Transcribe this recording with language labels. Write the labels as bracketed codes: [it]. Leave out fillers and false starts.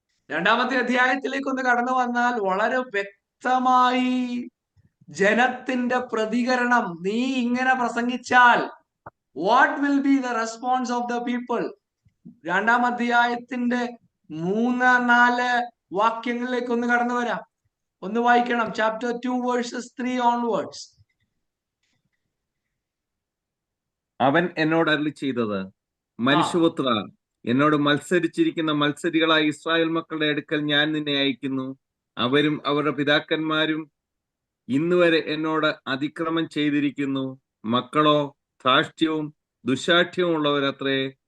[ml] 2-ാമത്തെ അധ്യായത്തിലേക്ക് ഒന്ന് കടന്നു വന്നാൽ വളരെ വ്യക്തമായി ജനത്തിന്റെ പ്രതികരണം, നീ ഇങ്ങനെ പ്രസംഗിച്ചാൽ [en] What will be the response of the people. [ml] 2-ാം അധ്യായത്തിന്റെ 3-4 വാക്യങ്ങളിലേക്ക് ഒന്ന് കടന്നു വരാം. ഒന്ന് വായിക്കണം. [en] Chapter 2 verses 3 onwards. [ml] അവൻ എന്നോട് അരുളി ചെയ്തത്, മനുഷ്യപുത്ര, എന്നോട് മത്സരിച്ചിരിക്കുന്ന മത്സരികളായ ഇസ്രായേൽ മക്കളുടെ അടുക്കൽ ഞാൻ നിന്നെ അയക്കുന്നു. അവരും അവരുടെ പിതാക്കന്മാരും ഇന്നുവരെ എന്നോട് അതിക്രമം ചെയ്തിരിക്കുന്നു. മക്കളോ ധാർഷ്ട്യവും ദുശാഠ്യവും ഉള്ളവരത്രേ.